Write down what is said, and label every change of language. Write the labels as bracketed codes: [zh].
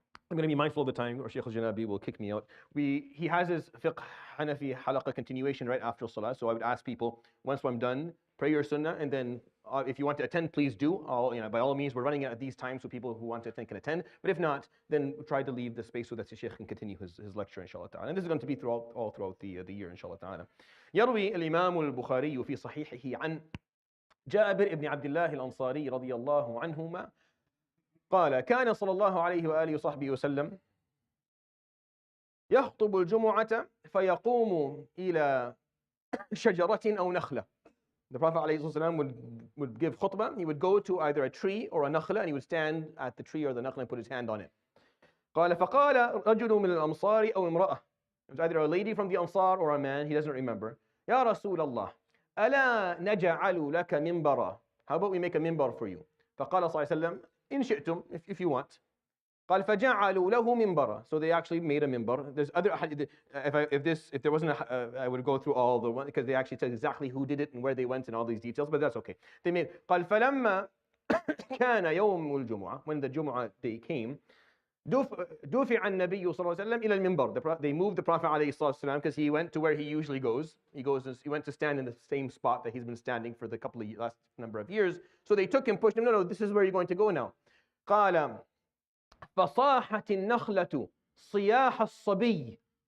[en] I'm going to be mindful of the time, or Shaykh al-Janabi will kick me out. He has his fiqh Hanafi halaqa continuation right after salah, so I would ask people, once I'm done, pray your sunnah, and then if you want to attend, please do. By all means, we're running at these times, so people who want to attend can attend. But if not, then try to leave the space so that the Shaykh can continue his lecture, inshallah ta'ala. And this is going to be all throughout the year, inshallah ta'ala. [ar] يروي الإمام البخاري في صحيحه عن جابر ابن عبد الله الأنصاري رضي الله عنهما قال كان صلى الله عليه وآله وصحبه وسلم يخطب الجمعة فيقوم إلى شجرة أو نخلة. [en] The Prophet ﷺ would give khutbah. He would go to either a tree or a نخلة, and he would stand at the tree or the نخلة and put his hand on it. [ar] قال فقال رجل من الأنصار أو امرأة. [en] It was either a lady from the Ansar or a man, he doesn't remember. [ar] يا رسول الله ألا نجعل لك منبرا. [en] How about we make a minbar for you? [ar] فقال صلى الله عليه وسلم إن شئتم, [en] if you want. [ar] قال فجعلوا له منبرا. [en] So they actually made a minbar. There's other if there wasn't I would go through all the one, because they actually tell exactly who did it and where they went and all these details, but that's okay. They made [ar] قال فلما كان يوم الجمعة, [en] when the Jum'ah day came, [ar] دفع النبي صلى الله عليه وسلم إلى المنبر. [en] They moved the Prophet عليه الصلاة والسلام because he went to where he usually goes. He went to stand in the same spot that he's been standing for the last number of years. So they took him, pushed him. No, this is where you're going to go now. [ar] قال فصاحت النخلة صياح الصبي.